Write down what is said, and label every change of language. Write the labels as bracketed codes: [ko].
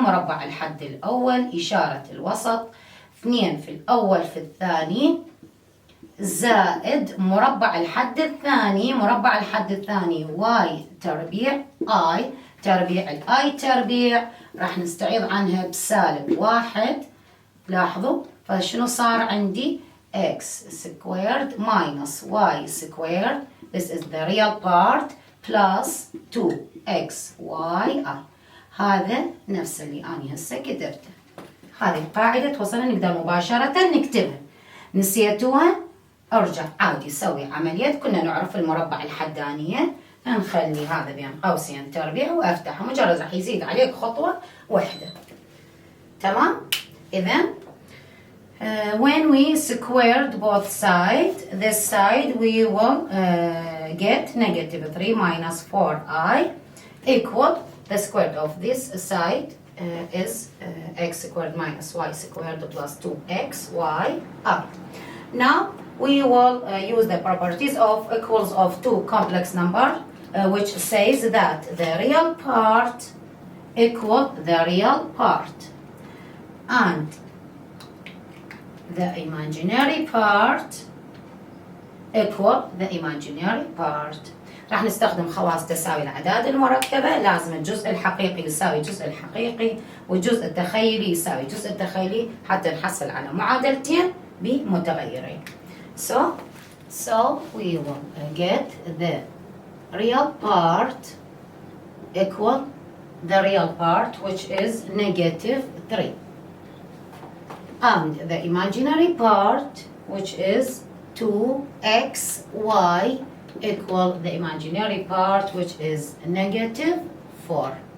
[ar] مربع الحد الأول إشارة الوسط 2 في الأول في الثاني زائد مربع الحد الثاني. مربع الحد الثاني y تربيع I تربيع الآي تربيع راح نستعيض عنها بسالب 1. لاحظوا فشنو صار عندي؟ [en] x squared minus y squared. This is the real part plus 2xy. [ar] هذا نفس اللي أنا هسه كتبته. هذه القاعدة توصلنا نقدر مباشرة نكتبها. نسيتوها؟ ارجع عادي سوي عملية. كنا نعرف المربع الحدانية، نخلي هذا بين قوسين تربيع وافتحه، مجرد راح يزيد عليك خطوة واحدة. تمام؟ إذن [en] when we squared both sides, this side we will get negative 3 minus 4i equal the square of this side is x squared minus y squared plus 2xy. Now we will use the properties of equals of two complex number, which says that the real part equal the real part and the imaginary part equal the imaginary part. [ar] راح نستخدم خواص تساوي الأعداد المركبة. لازم الجزء الحقيقي يساوي الجزء الحقيقي والجزء التخيلي يساوي الجزء التخيلي حتى نحصل على معادلتين بمتغيرين. [en] So we will get the real part equal the real part, which is negative 3, and the imaginary part, which is 2xy, equal the imaginary part, which is negative 4.